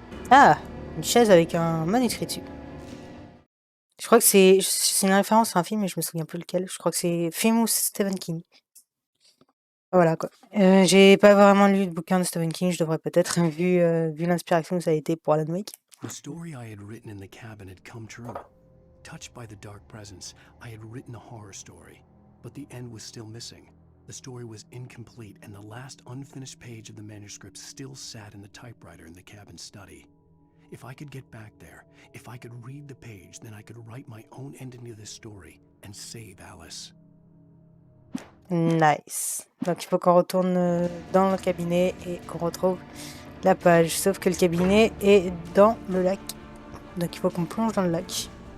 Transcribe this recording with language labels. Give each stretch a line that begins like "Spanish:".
French: Ah, une chaise avec un manuscrit dessus. Je crois que c'est une référence à un film, mais je me souviens plus lequel. Je crois que c'est Famous Stephen King. Voilà quoi. J'ai pas vraiment lu le bouquin de Stephen King, je devrais peut-être, vu l'inspiration que ça a été pour Alan Wake.
English: The story I had written in the cabin had come true. Touched by the dark presence, I had written a horror story, but the end was still missing. The story was incomplete, and the last unfinished page of the manuscript still sat in the typewriter in the cabin study. If I could get back there, if I could read the page, then I could write my own ending to this story and save Alice. Nice.
French: Donc il faut qu'on retourne dans le cabinet et qu'on retrouve la page. Sauf que le cabinet est dans le lac. Donc il faut qu'on plonge dans le lac.